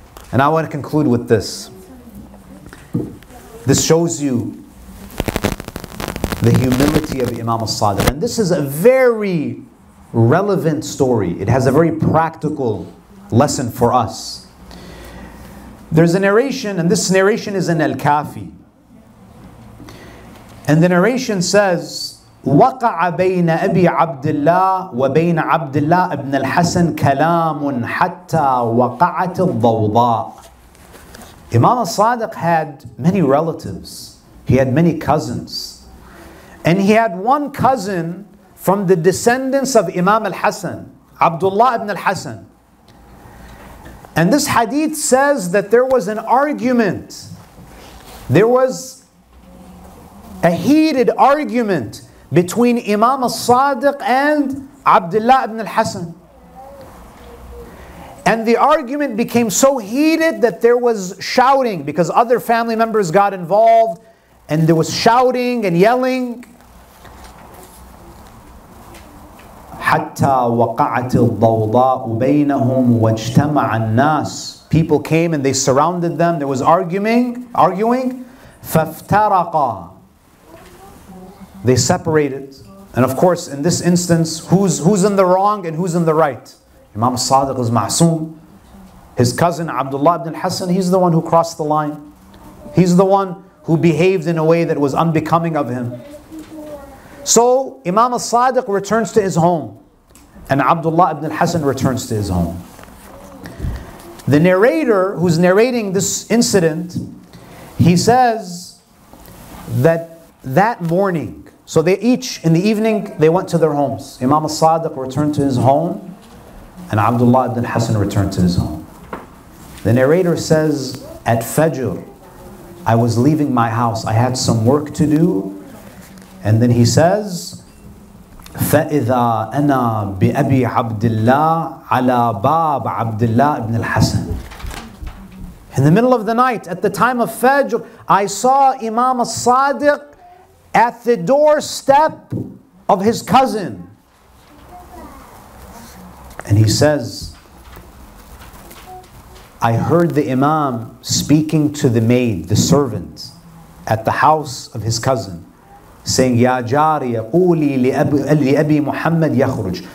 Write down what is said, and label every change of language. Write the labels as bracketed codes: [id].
[en] And I want to conclude with this. This shows you the humility of Imam Al-Sadiq. And this is a very relevant story. It has a very practical lesson for us. There's a narration, and this narration is in Al-Kafi. And the narration says, [ar] وقع بين أبي عبد الله وبين عبد الله ابن الحسن كلام حتى وقعت الضوضاء. [en] Imam Al-Sadiq had many relatives. He had many cousins. And he had one cousin from the descendants of Imam al-Hasan, Abdullah ibn al-Hasan. And this hadith says that there was an argument. There was a heated argument between Imam al-Sadiq and Abdullah ibn al-Hasan. And the argument became so heated that there was shouting because other family members got involved and there was shouting and yelling. [ar] حتى وقعت الضوضاء بينهم واجتمع الناس. [en] People came and they surrounded them. There was arguing. [ar] فافترقا. [en] They separated. And of course, in this instance, who's in the wrong and who's in the right? Imam al-Sadiq is ma'soom. His cousin Abdullah ibn al-Hasan, he's the one who crossed the line. He's the one who behaved in a way that was unbecoming of him. So Imam al-Sadiq returns to his home and Abdullah ibn al-Hasan returns to his home. The narrator who's narrating this incident, he says that morning, so they each, in the evening, they went to their homes. Imam al-Sadiq returned to his home and Abdullah ibn al-Hasan returned to his home. The narrator says, at Fajr, I was leaving my house. I had some work to do. And then he says, [ar] فَإِذَا أَنَا بِأَبِي عَبْدِ اللَّهِ عَلَى بَابِ عَبْدِ اللَّهِ ibn al-Hasan. [en] In the middle of the night, at the time of Fajr, I saw Imam al-Sadiq at the doorstep of his cousin. And he says, I heard the Imam speaking to the maid, the servant, at the house of his cousin, saying, [ar] Ya Jariya, quli li Abi Muhammad yakhruj.